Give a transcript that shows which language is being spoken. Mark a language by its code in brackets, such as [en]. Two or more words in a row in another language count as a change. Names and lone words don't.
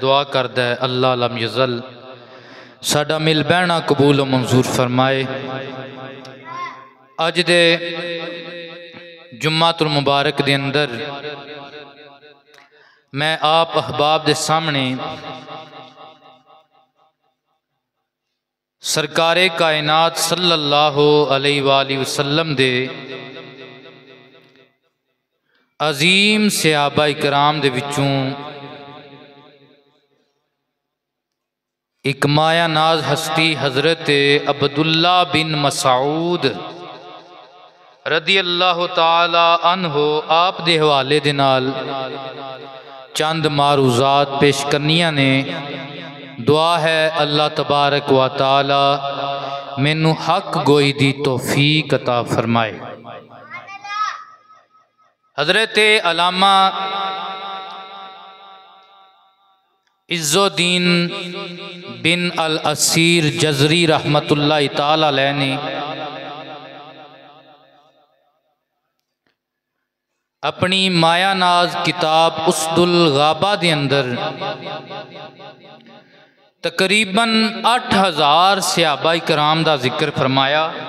[pa] دعا کردا ہے [ar] الله لم يزل [pa] ساڈا مل بہنا قبول و منظور فرمائے. اج دے جمعۃ المبارک دے اندر میں آپ احباب دے سامنے سرکار کائنات [ar] صلى الله عليه وسلم [pa] دے عظیم صحابہ کرام دے وچوں ایک مایہ ناز ہستی حضرت عبداللہ بن مسعود [ar] رضي الله تعالى عنه [pa] آپ دے حوالے دے نال چند معروضات پیش کرنیاں نے. دعا ہے [ar] الله تبارك وتعالى [pa] مینوں حق گوئی دی توفیق عطا فرمائے. حضرت علامہ عزالدین بن الاثیر جزری [ar] رحمة الله تعالى عليه [pa] نے اپنی مایہ ناز کتاب اسد الغابہ دے اندر تقریباً 8000 صحابہ کرام دا ذکر فرمایا.